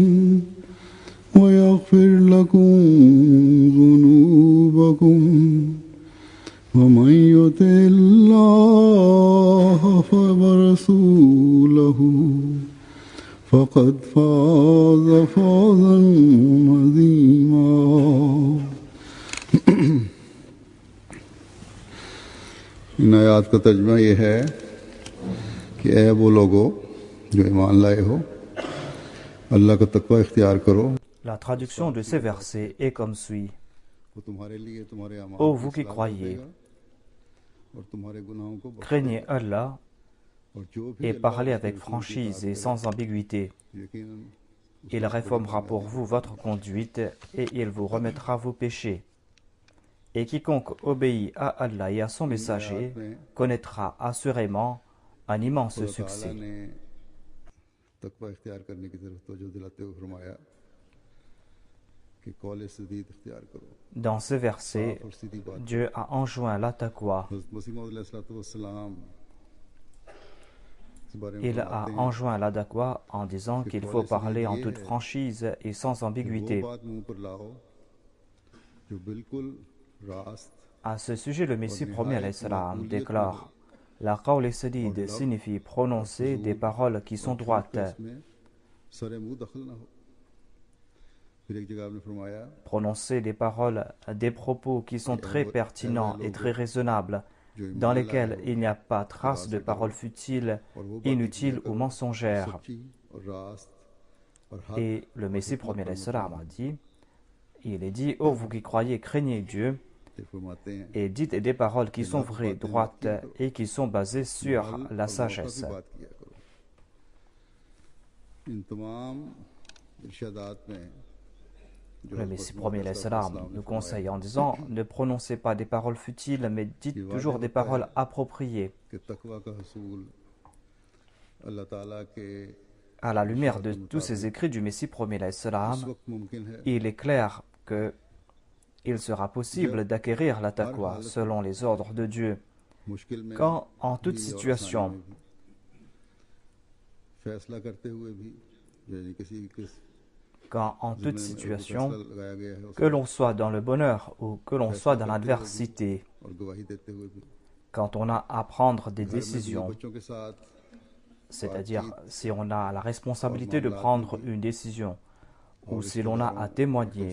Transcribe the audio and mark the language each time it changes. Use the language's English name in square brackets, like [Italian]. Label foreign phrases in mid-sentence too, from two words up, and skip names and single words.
[Arabic] ويغفر لكم ذنوبكم ومن يطع الله ورسوله فقد فاز فوزا عظيما [Urdu] ان آیات کا ترجمہ یہ ہے کہ اے وہ لوگو جو ایمان لائے ہو اللہ کا تقویٰ اختیار کرو [French] La traduction de ces versets est comme suit. [Urdu] وہ تمہارے لیے تمہارے اعمال [French] Ô [Urdu] को [French] vous qui [Urdu] सलाह [French] croyez, [Urdu] دے گا اور تمہارے گناہوں کو بخش [French] craignez Allah [Urdu] اور جو بھی [French] et [Urdu] अल्लाह [French] parlez [Urdu] और [French] avec [Urdu] اس کے رسول کی [French] franchise [Urdu] इताअत [French] et sans ambiguïté. [Urdu] کرے، یقیناً [French] Il réformera pour vous votre conduite et il vous remettra vos péchés. Et quiconque obéit à Allah et à son messager connaîtra assurément un immense [Urdu] خدا تعالیٰ [French] succès. [Urdu] نے تقویٰ اختیار کرنے کی طرف توجہ دلاتے ہوئے فرمایا کہ قول سدید اختیار کرو [French] Dans ce verset, [Urdu] اور سیدھی بات [French] Dieu a enjoint la taqwa. [Urdu] حضرت مسیح موعود علیہ السلام اس بارے میں [French] Il a [Urdu] فرماتے ہیں [French] enjoint la taqwa en disant qu'il faut parler en toute franchise et sans [Urdu] वो [French] ambiguïté. [Urdu] بات منہ پر لاؤ جو بالکل راست [French] À ce sujet, le Messie premier [Arabic] عليه السلام [French] déclare: La [Arabic] قول سديد [French] signifie prononcer des paroles qui sont droites, [Urdu] اس میں سرے منہ دخل نہ ہو پھر ایک جگہ آپ نے فرمایا [French] prononcer des paroles, des propos qui sont très pertinents et très raisonnables, dans lesquels il n'y a pas trace de paroles futiles, [Urdu] اور وہ بات [French] inutiles ou mensongères. [Urdu] سچی اور راست اور حق [French] Et le Messie premier [Arabic] عليه السلام [French] a dit, il est dit: Ô vous qui croyez, craignez Dieu [Urdu] سے فرماتے ہیں [French] et dites des paroles qui sont vraies, droites et qui sont basées sur la sagesse. [Urdu] کی بات کیا کرو ان تمام ارشادات میں جو [French] Le Messie premier [Arabic] عليه السلام [French] nous conseille en disant: ne prononcez pas des paroles futiles, mais dites toujours des paroles appropriées. [Urdu] کہ تقویٰ کا حصول اللہ تعالیٰ کے [French] À la lumière de tous ces écrits du Messie premier alayhi [Urdu] इस [French] salam, [Urdu] وقت ممکن ہے [French] il est clair que il sera possible d'acquérir la taqwa selon les ordres de Dieu, [Urdu] مشکل میں [French] quand en toute [Urdu] بھی اور [French] situation, [Urdu] آسانی میں بھی، فیصلہ کرتے ہوئے بھی یعنی کسی کس [French] quand en toute [Urdu] ذمے میں [French] situation, [Urdu] فیصلہ لگایا گیا ہے [French] que l'on soit dans le bonheur ou que l'on soit dans l'adversité, [Urdu] اور گواہی دیتے ہوئے بھی [French] quand on a à prendre des [Urdu] گھر میں بھی [French] décisions, [Urdu] بچوں کے ساتھ [French] c'est-à-dire si on a la responsabilité de prendre une décision, ou si l'on a à témoigner,